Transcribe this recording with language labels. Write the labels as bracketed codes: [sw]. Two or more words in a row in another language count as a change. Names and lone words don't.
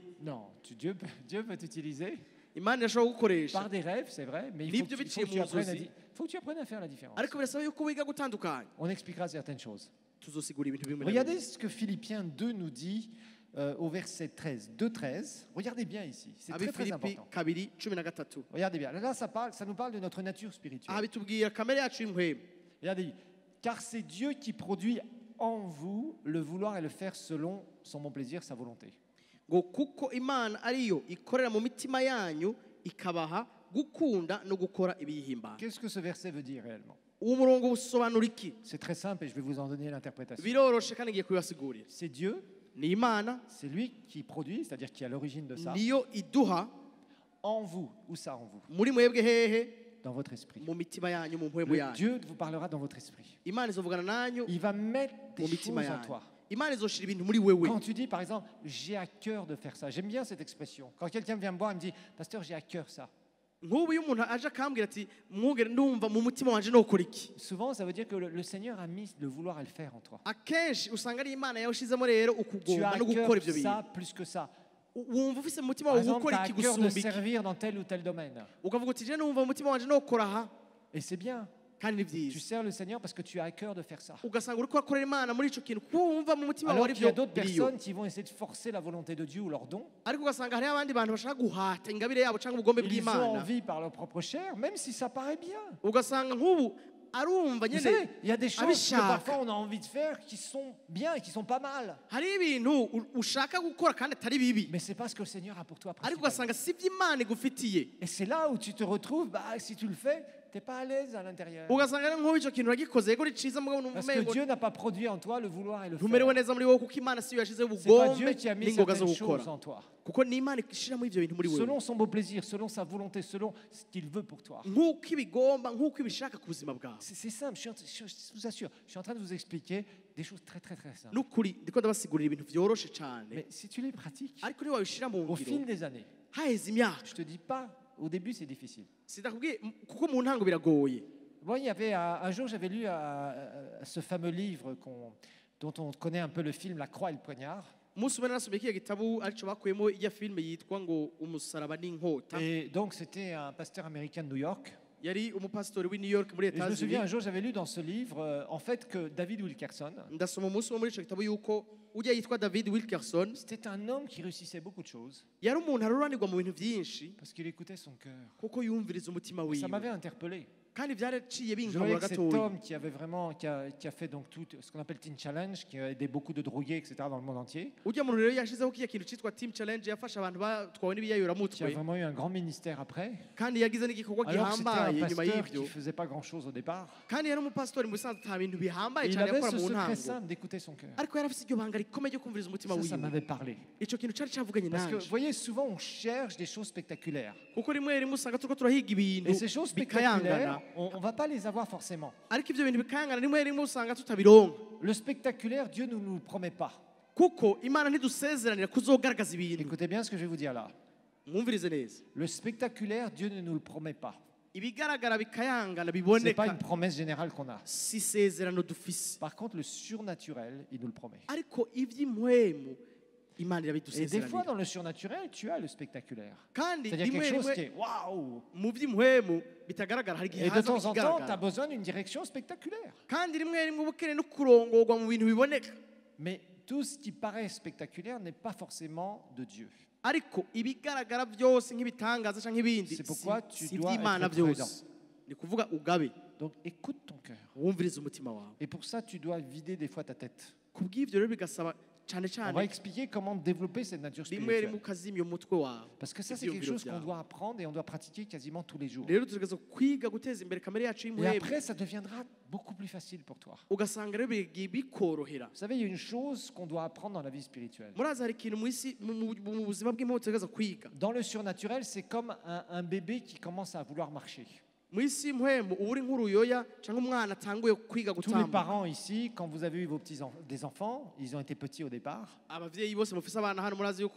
[fr] Non, Dieu peut t'utiliser [rn] imana irashobora gukoresha [fr] par des rêves, c'est vrai, mais il [rn] Nibyo [fr] faut [rn] biciye [fr] que tu [rn] mu [fr] apprennes [rn] nzozi. [fr] faut que tu apprennes à faire la différence. [rn] ariko birasaba yuko wiga gutandukanya [fr] On expliquera certaines choses. [rn] tuzosigura ibintu bimwe na [fr] Regardez [rn] bimwe. [fr] ce que Philippiens 2 nous dit au verset 13. 2,13. Regardez bien ici. C'est très, très [rn] abifilipi [fr] important. 2:13 Regardez bien. Là, ça nous parle de notre nature [rn] aha [fr] spirituelle. [rn] bitubwira kamere yacu y'impwemu [fr] Regardez. Car c'est Dieu qui produit en vous le vouloir et le faire selon son bon plaisir, sa volonté. [rn] ngo kuko imana ariyo ikorera mu mitima yanyu ikabaha gukunda no gukora ibiyihimbana [fr] Qu'est-ce que ce verset veut dire réellement? [rn] uwo murongo usobanura iki [fr] C'est très simple et je vais vous en donner l'interprétation. [rn] biroroshe kandi ngiye kubibasigurira [fr] C'est Dieu, [rn] ni imana [fr] c'est lui qui produit, c'est-à-dire qui est à l'origine de ça, [rn] niyo iduha [fr] en vous. Où ça en vous? [rn] muri mwebwe hehe [fr] Dans votre esprit. [rn] mu mitima yanyu mu mpwemu [fr] Le [rn] yanyu [fr] Dieu vous parlera dans votre esprit. [rn] imana izovugana nanyu [fr] Il va mettre des [rn] mu mitima [fr] choses en [rn] yanyu [fr] toi. [rn] imana izoshira ibintu muri wewe [fr] Quand tu dis, par exemple, j'ai à cœur de faire ça, j'aime bien cette expression. Quand quelqu'un vient me voir et me dit, Pasteur, j'ai à cœur ça. [rn] nk'ubu iyo umuntu aje akambwira ati mwongere ndumva mu mutima wanje nokora iki [fr] Souvent, ça veut dire que le Seigneur a mis le vouloir et le faire en toi. [rn] akenshi usanga ari imana yawushizemo rero [fr] Tu as [rn] ukugomba [fr] à [rn] no [fr] cœur [rn] gukora ivyo bintu [fr] ça plus que ça. [rn] wumva ufise mu mutima [fr] Par [rn] wawe [fr] exemple, tu [rn] gukora [fr] as à [rn] iki [fr] cœur de [rn] gusumba iki [fr] servir dans tel ou tel domaine. [rn] ukavuga uti je numva mu mutima wanje nokora aha [fr] Et c'est bien. [rn] kandi ni [fr] Tu [rn] byiza [fr] sers le Seigneur parce que tu as à cœur de faire ça. [rn] ugasanga uriko urakorera imana muri ico kintu kuko wumva mu mutima wawe [fr] Alors [rn] ari [fr] qu'il y a [rn] byo [fr] d'autres [rn] biriyo [fr] personnes qui vont essayer de forcer la volonté de Dieu ou leur don. [rn] ariko ugasanga hariho abandi bantu bashaka guhata ingabire yabo cyangwa ubugombe [fr] Ils ont [rn] bw'imana [fr] envie par leur propre chair, même si ça paraît bien. [rn] ugasanga nk'ubu arumva [fr] Vous [rn] nyine [fr] savez, il y a des choses que [rn] abishaka. [fr] parfois on a envie de faire qui sont bien et qui sont pas mal. [rn] hari ibintu ushaka gukora kandi atari bibi [fr] Mais c'est pas ce que le Seigneur a pour toi. [rn] ariko [fr] principalement. [rn] ugasanga si iby'imana igufitiye [fr] Et c'est là où tu te retrouves, bah, si tu le fais, tu n'es pas à l'aise à l'intérieur. [rn] ugasanga rero nk'ubu icyo kintu uragikoze yego ni cyiza mugabo numva [fr] Parce que [rn] umengo [fr] Dieu n'a pas produit en toi le vouloir et le [rn] ntumerewe [fr] faire. [rn] neza muri wowe kuko imana siyo yashyizeho [fr] C'est pas [rn] ubugombe [fr] Dieu qui a mis [rn] n'ingoga zo [fr] certaines [rn] gukora [fr] choses en toi. [rn] kuko ni imana ishyiramo ibyo bintu muri wewe [fr] Selon son beau plaisir, selon sa volonté, selon ce qu'il veut pour toi. [rn] nk'uko ibigomba nk'uko ibishaka ku buzima bwawe [fr] C'est simple, je vous assure, je suis en train de vous expliquer des choses très très très simples. [rn] n'ukuri ndiko ndabasigurira ibintu byoroshe cyane [fr] Mais si tu les pratiques, [rn] ariko niba wabishyira mu [fr] au fil [rn] ngiro [fr] des années, [rn] haheze imyaka [fr] je te dis pas, au début c'est difficile. [rn] sidakubwiye kuko mu ntango biragoye [fr] Moi, il y avait un jour, j'avais lu ce fameux livre dont on connaît un peu le film, La Croix et le Poignard. [rn] umunsi umwe narasomye kiriya gitabu aricyo bakuyemo iya filime yitwa ngo umusaraba n'inkota [fr] Et donc, c'était un pasteur américain de New York. [rn] yari umupasitori w'i New York muri [fr] Et je me souviens, un [rn] États-Unis [fr] jour, j'avais lu dans ce livre, en fait, que David Wilkerson, [rn] ndasoma umunsi umwe muri icyo gitabo yuko ujya yitwa David Wilkerson [fr] c'était un homme qui réussissait beaucoup de choses [rn] yari umuntu aruranirwa mu bintu byinshi [fr] parce qu'il écoutait son cœur. [rn] kuko yumviriza umutima [fr] Et ça [rn] wiwe [fr] m'avait interpellé. [rn] kandi byaraciye [fr] Je [rn] binkabura [fr] voyais que cet [rn] gatoya [fr] homme qui avait vraiment, qui a fait donc tout ce qu'on appelle Teen Challenge, qui a aidé beaucoup de drogués, etc. dans le monde entier, [rn] ujya muntu rero yashizeho kiya kintu cyitwa team challenge yafasha abantu batwawe [fr] qui a [rn] n'ibiyayuramutwe [fr] vraiment eu un grand ministère après, [rn] kandi yagize n'igikorwa [fr] alors que c'était un [rn] gihambaye nyuma [fr] pasteur [rn] y'ibyo [fr] qui faisait pas grand-chose au départ. [rn] kandi yari umupasitori mu bisanzwe nta bintu bihambaye [fr] Il [rn] cyane [fr] avait [rn] yakora [fr] ce [rn] mu [fr] secret [rn] ntango [fr] simple d'écouter son cœur. [rn] ariko yari afite iryo banga rikomeye ryo kumviriza umutima [fr] Ça [rn] wiwe [fr] m'avait parlé. [rn] icyo kintu cyari cyavuganye [fr] Parce que, vous [rn] nanjye [fr] voyez, souvent on cherche des choses spectaculaires. [rn] kuko rimwe rimwe usanga turiko turahiga ibintu [fr] Et ces choses [rn] bikayangana [fr] spectaculaires, on ne va pas les avoir forcément. [rn] ariko ibyo bintu bikayangana rimwe rimwe usanga tutabironka [fr] Le spectaculaire, Dieu ne nous le promet pas. [rn] kuko imana ntidusezeranira kuzogaragaza ibintu [fr] Écoutez bien ce que je vais vous dire là. [rn] mwumvirize neza [fr] Le spectaculaire, Dieu ne nous le promet pas. [rn] ibigaragara bikayangana [fr] Ce n'est [rn] biboneka [fr] pas une promesse générale qu'on a. [rn] si isezerano dufise [fr] Par contre, le surnaturel, il nous le promet. [rn] ariko iby'impwemu imana [fr] Et des fois, [rn] irabidusezeranira [fr] dans le surnaturel, tu as le spectaculaire. [rn] kandi [fr] C'est-à-dire [rn] rimwe [fr] quelque chose [rn] rimwe [fr] qui est waouh. [rn] mu by'impwemu bitagaragara hari igihe [fr] Et de [rn] haza [fr] temps en temps, tu as [rn] ikigaragara [fr] besoin d'une direction spectaculaire. [rn] kandi rimwe rimwe uba ukeneye no kurongorwa mu bintu biboneka [fr] Mais tout ce qui paraît spectaculaire n'est pas forcément de Dieu. [rn] ariko ibigaragara byose nk'ibitangaza cyangwa ibindi [fr] C'est pourquoi tu [rn] si [fr] dois [rn] iby'imana [fr] être [rn] byose [fr] prudent. [rn] ni kuvuga ugabe [fr] Donc écoute ton cœur. [rn] wumvirize umutima wawe [fr] Et pour ça, tu dois vider des fois ta tête. [rn] kubw'ibyo rero bigasaba cyane [fr] On [rn] cyane [fr] va expliquer comment développer cette nature [rn] rimwe rimwe [fr] spirituelle. [rn] ukazimya umutwe wawe [fr] Parce que ça, c'est quelque [rn] ibyiyumviro [fr] chose qu'on [rn] byawe. [fr] doit apprendre et on doit pratiquer quasiment tous les jours. [rn] rero tugerageza kwiga guteza imbere kamere yacu [fr] Et [rn] y'impwemu [fr] après, ça deviendra beaucoup plus facile pour toi. [rn] ugasanga rero bigiye bikorohera [fr] Vous savez, il y a une chose qu'on doit apprendre dans la vie spirituelle. [rn] murazi hari ikintu mu isi mu buzima bw'impwemu tugerageza kwiga [fr] Dans le surnaturel, c'est comme un bébé qui commence à vouloir marcher. [rn] mu isi y'impwemu uba uri nk'uruyoya cyangwa umwana atanguye kwiga [fr] Tous les [rn] gutamba [fr] parents ici, quand vous avez eu vos des enfants, ils ont été petits au départ. [rn] abavyeyi bose mufise abana hano murazi yuko